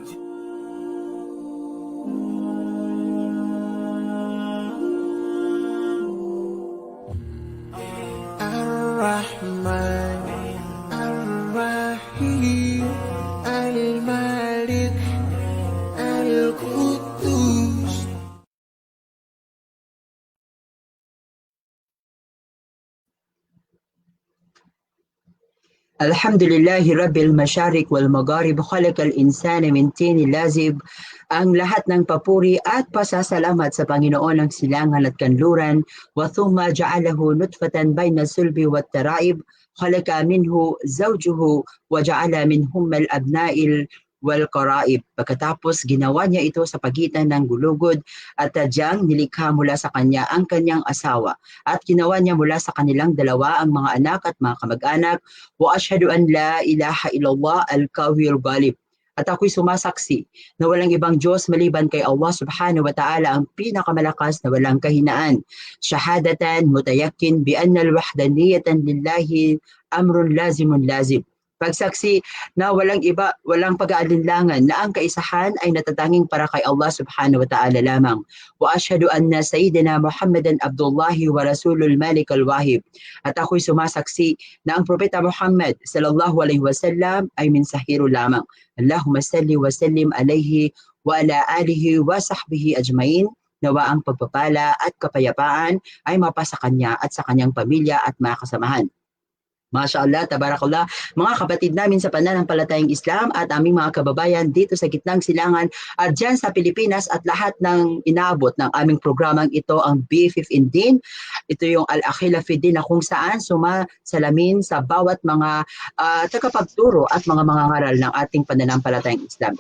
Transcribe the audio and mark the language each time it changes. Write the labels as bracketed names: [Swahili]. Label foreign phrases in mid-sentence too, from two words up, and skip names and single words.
[Arabic] الرحمن الرحيم الملك القدوس الحمد لله رب المشارق والمغارب خلق الإنسان من طين لازب. [Filipino] Ang lahat ng papuri at pasasalamat sa Panginoon ng silangan at kanluran. [Arabic] وثم جعله نطفة بين الصلب والترائب. خلق منه زوجه وجعل منهم الأبناء والأقارب. [Filipino] Pagkatapos ginawa niya ito sa pagitan ng gulugod at tadyang nilikha mula sa kanya ang kanyang asawa at ginawa niya mula sa kanilang dalawa ang mga anak at mga kamag-anak. [Arabic] وأشهد أن لا إله إلا الله القوي الغالب. [Filipino] At ako'y sumasaksi na walang ibang Diyos maliban kay Allah [Arabic] سبحانه وتعالى [Filipino] ang pinakamalakas na walang kahinaan. [Arabic] شهادة متيقن بأن الوحدانية لله أمر لازم لازم. [Filipino] Pagsaksi na walang iba, walang pag-aalinlangan na ang kaisahan ay natatanging para kay Allah [Arabic] سبحانه وتعالى [Filipino] lamang. [Arabic] وأشهد أن سيدنا محمدا عبد الله ورسول الملك الواهب. [Filipino] At ako'y sumasaksi na ang Propeta Muhammad [Arabic] صلى الله عليه وسلم [Filipino] ay mensahero lamang. [Arabic] اللهم صل وسلم عليه وعلى آله وصحبه أجمعين. [Filipino] Nawa ang pagpapala at kapayapaan ay mapasa kanya at sa kanyang pamilya at mga kasamahan. [Arabic] ما شاء الله تبارك الله, [Filipino] mga kapatid namin sa pananampalatayang Islam at aming mga kababayan dito sa gitnang silangan at dyan sa Pilipinas at lahat ng inaabot ng aming programang ito, ang B15. Ito yung Al-Akhila Fiddin na kung saan sumasalamin sa bawat mga tagapagturo at mga ngaral ng ating pananampalatayang Islam.